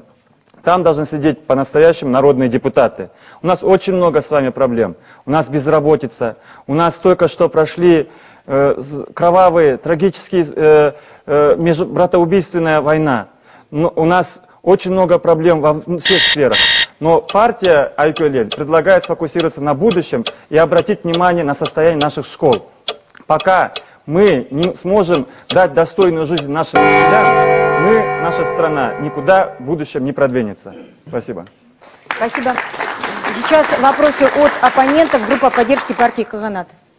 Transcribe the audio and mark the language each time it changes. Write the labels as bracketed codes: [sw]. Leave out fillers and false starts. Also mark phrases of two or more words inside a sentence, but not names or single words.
[ru] Там должны сидеть по-настоящему народные депутаты. У нас очень много с вами проблем. У нас безработица. У нас только что прошли кровавые, трагические, братоубийственная война. Но у нас очень много проблем во всех сферах. Но партия Айкөл эл предлагает сфокусироваться на будущем и обратить внимание на состояние наших школ. Пока мы не сможем дать достойную жизнь нашим учителям, наша страна никуда в будущем не продвинется. Спасибо. Спасибо. Сейчас вопросы от оппонентов. Группа поддержки партии Каганат.